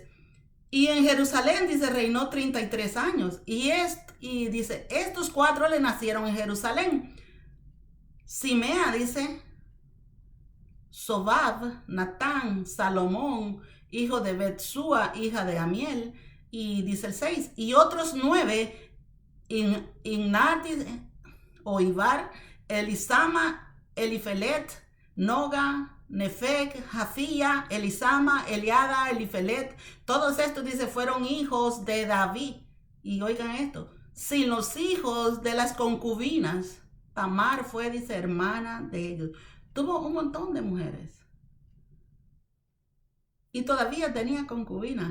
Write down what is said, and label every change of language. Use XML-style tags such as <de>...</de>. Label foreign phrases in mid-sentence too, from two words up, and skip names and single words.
<es>Y en Jerusalén, dice, reinó 33 años. Y dice, estos 4 le nacieron en Jerusalén. Simea, dice, Sobab, Natán, Salomón, hijo de Betsúa, hija de Amiel. Y dice el 6, y otros 9, Ignar, o Ibar, Elisama, Elifelet, Noga, Nefeg, Jafía, Elisama, Eliada, Elifelet. Todos estos, dice, fueron hijos de David. Y oigan esto, sin los hijos de las concubinas. Tamar fue, dice, hermana de ellos. Tuvo un montón de mujeres. Y todavía tenía concubinas.</es>